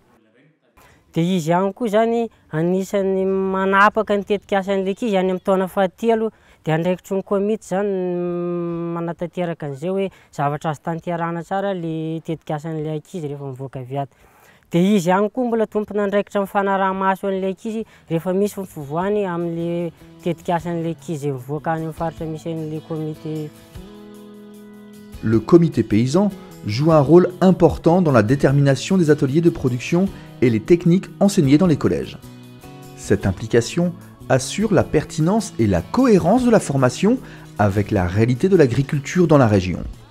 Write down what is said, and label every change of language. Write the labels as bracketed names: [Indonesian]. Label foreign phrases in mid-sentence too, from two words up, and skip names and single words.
[Malagasy] Dia izy ihany koa zany anisan'ny manapaka ny tetikasan'ilay ankizy any amin'ny taona fahatelo dia andraikitry ny komity zany manatanteraka an'izay hoe zavatra azo tanterahana tsara le tetikasan'ilay ankizy rehefa mivoaka avy ato. Dia izy ihany koa mbola tompona andraikitra amin'ny fanaraha-maso an'ilay ankizy rehefa misy fivoahany amin'ny tetikasan'ilay ankizy mivoaka any amin'ny faritra misy an'ilay comité. [French] Le comité paysan joue un rôle important dans la détermination des ateliers de production et les techniques enseignées dans les collèges. Cette implication assure la pertinence et la cohérence de la formation avec la réalité de l'agriculture dans la région.